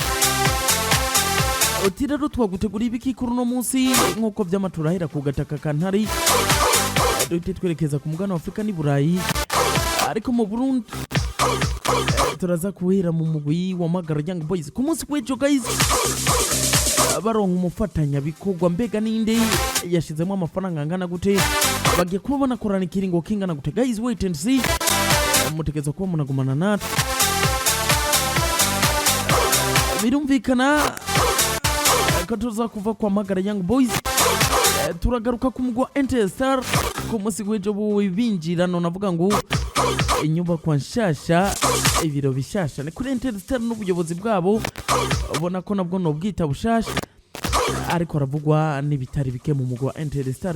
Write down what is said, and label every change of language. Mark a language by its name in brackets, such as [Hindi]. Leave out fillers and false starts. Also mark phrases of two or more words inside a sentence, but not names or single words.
[Kinyarwanda] Utirero twagutegura ibiki kuri no munsi nkuko by'amatura ahera ku gataka kantari duhite twerekeza ku mugabane wa Afrika ni Burayi, ariko mu Burundi turaza kuhera mu mugwi wa Magara Young Boys ku munsi w'ejo guys. Baronka umufatanya bikorwa mbega ninde yashizemo amafaranga angana gute, bagiye kuba banakorana ikiringo kingana gute guys, wait and see. Mutegereza kuba munagumana natwe birumvikana. Katuza kuva kwa Magara Young Boys turagaruka ku mugwa Interstar ku munsi w'ejo binjirano navuga ngo inyubako nshasha ibiro bishasha ni kuri Interstar n'ubuyobozi bwabo ubona ko nabwo no bwita bushasha ariko aravugwa n'ibitari bike mu mugwa Interstar.